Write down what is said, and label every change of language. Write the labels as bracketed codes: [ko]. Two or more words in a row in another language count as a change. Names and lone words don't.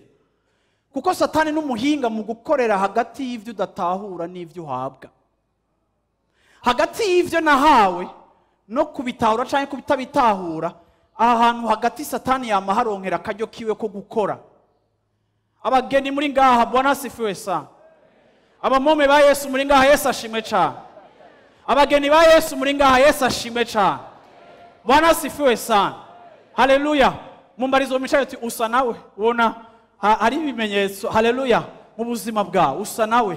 [rn] Kuko Satani n'umuhinga mu gukorera hagati y'ivyo udatahura n'ivyo uhabwa. Hagati y'ivyo nahawe no kubitahura canke kubitabitahura, aha hantu hagati Satani yamaharonkera akaryo kiwe ko gukora. Abageni muri ngaha, [sw] Bwana asifiwe sana. [rn] Abamome ba Yesu muri ngaha, Yesu ashimwe cyane. Abageni ba Yesu muri ngaha, Yesu ashimwe cyane. [sw] Bwana asifiwe sana. Haleluya. [rn] Mumbarizo micaye ati usa nawe, ubona hari ibimenyetso, haleluya, mu buzima bwawe usa nawe.